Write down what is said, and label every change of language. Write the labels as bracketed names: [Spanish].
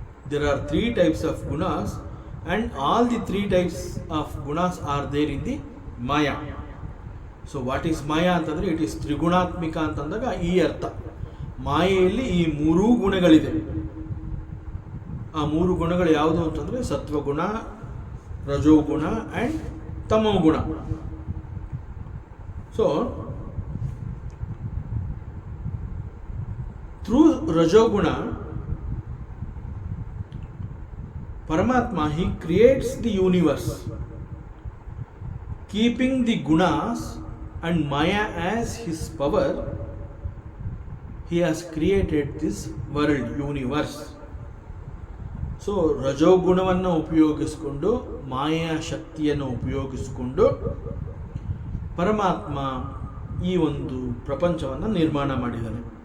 [English] There are three types of gunas and all the three types of gunas are there in the Maya. So what is Maya ಅಂತಂದರೆ it is ತ್ರಿಗುಣಾತ್ಮಿಕ [Kannada] ಅಂತಂದಾಗ ಈ ಅರ್ಥ. ಮಾಯೆಯಲ್ಲಿ ಈ ಮೂರೂ ಗುಣಗಳಿದೆ. ಆ ಮೂರು ಗುಣಗಳು ಯಾವುದು ಅಂತಂದರೆ ಸತ್ವಗುಣ, ರಜೋಗುಣ and ತಮೋಗುಣ. [English] So through Rajoguna, Paramatma, he creates the universe, keeping the gunas and Maya as his power. He has created this world, universe. [Kannada] So ರಜೋಗುಣವನ್ನು ಉಪಯೋಗಿಸಿಕೊಂಡು, ಮಾಯಾ ಶಕ್ತಿಯನ್ನು ಉಪಯೋಗಿಸಿಕೊಂಡು ಪರಮಾತ್ಮ ಈ ಒಂದು ಪ್ರಪಂಚವನ್ನು ನಿರ್ಮಾಣ ಮಾಡಿದ್ದಾನೆ.